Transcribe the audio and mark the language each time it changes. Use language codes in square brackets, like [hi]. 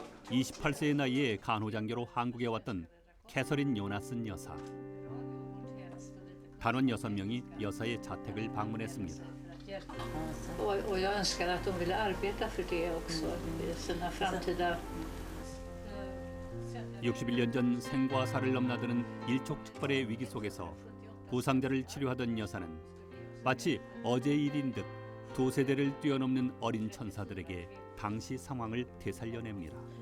[ko] (28세의) 나이에 간호장교로 한국에 왔던 캐서린 요나슨 여사. 단원 6명이 여사의 자택을 방문했습니다. [sv] Och jag önskar att de ville arbeta för det också i sina framtida [ko] 61년 전 생과 사를 넘나드는 일촉즉발의 위기 속에서 부상자를 치료하던 여사는 마치 어제의 일인 듯 두 세대를 뛰어넘는 어린 천사들에게 당시 상황을 되살려냅니다.